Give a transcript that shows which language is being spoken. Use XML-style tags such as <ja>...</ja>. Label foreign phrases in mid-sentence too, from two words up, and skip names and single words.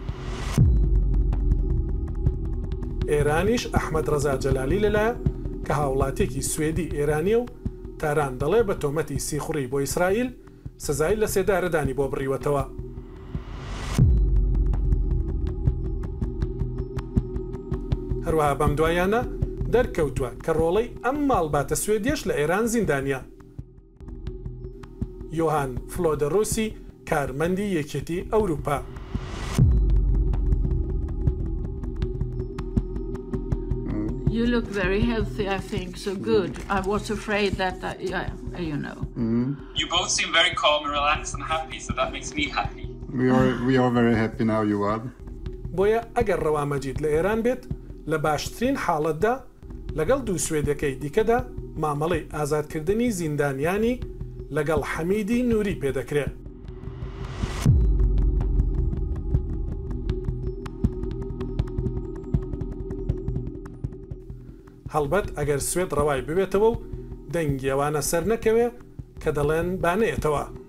<ckb>ئێرانیش ئەحمەد ڕەزا جەلالی لەلایە کە هاوڵاتێکی سوێدی ئێرانیە و تاران دەڵێ بە تۆمەتی سیخوڕی بۆ ئیسرائیل سزای لە سێدارەدانی بۆ بڕیوەتەوە هەروەها بەم دوایانە دەرکەوتووە کە ڕۆڵەی ئەم ماڵباتە سوێدیش لە ئێران زیندانیە یۆهان فلۆدەڕۆسی کارمەندی یەکێتی ئەوروپا</ckb> <en>You look very healthy, I think, so good. I was afraid that, you know. You both seem very calm and relaxed and happy, so that makes me happy. We are very happy now, Yoav.</en> <ckb>بۆیە ئەگەر ڕەوامەجید لە ئێران بێت لە باشترین حاڵەتدا لەگەڵ دوو سوێدەکەی دیکەدا مامەڵەی ئازادکردنی زیندانیانی لەگەڵ حەمیدی نووری پێدەکرێت. هەڵبەت ئەگەر سوێد ڕەوای ببێتەوە و دەنگیەوانە سەر نەکەوێ کە دەڵێن بانەیەتەوە.</ckb>